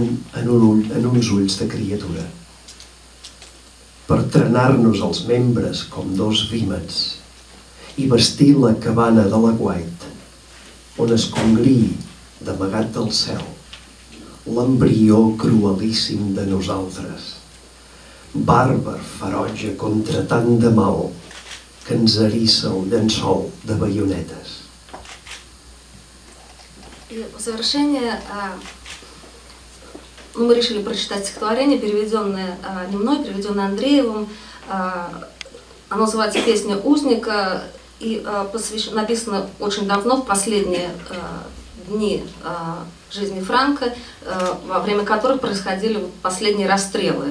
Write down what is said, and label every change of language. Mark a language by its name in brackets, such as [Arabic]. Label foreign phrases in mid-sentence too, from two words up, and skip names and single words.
[Catalan] en uns ulls de criatura, per trenar-nos els membres com dos vímets i vestir la cabana de l'aguait on es congriï, d'amagat del cel, l'embrió cruelíssim de nosaltres, bàrbar ferotge contra tant de mal que ens eriça el llençol de baionetes. [Russian] И в завершение мы решили прочитать стихотворение, переведенное не мной, переведенное Андреевым. Оно называется «Песня узника» и написано очень давно, в последние дни жизни Франко, во время которых происходили последние расстрелы.